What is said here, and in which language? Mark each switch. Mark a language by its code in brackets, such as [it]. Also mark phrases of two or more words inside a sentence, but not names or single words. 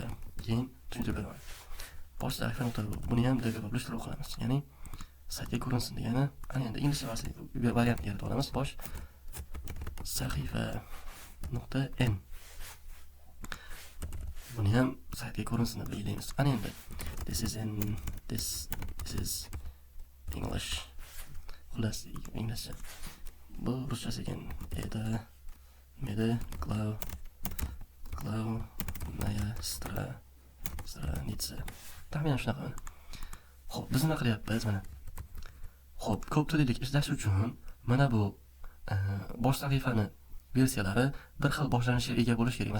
[uz] Keyin tushuntirib beraman. Bosh sahifa buni ham development qilamiz. Ya'ni saytga ko'rinsin degani, ana endi ingliz variantni yaratib olamiz. Bosh sahifa.n. Buni ham saytga ko'rinsin deb belgilaymiz. Ana endi [en] this is English. [uz] Xullas, inglizcha. Bu ruschasi ekan. [ru] Главная страница. [uz] Taxminan shunaqa mana. Xo'p, biz nima qilyapmiz mana? Xo'p, ko'p tillilik ishlash uchun mana bu bosh sahifani versiyalari bir xil boshlanishga ega bo'lishi kerak.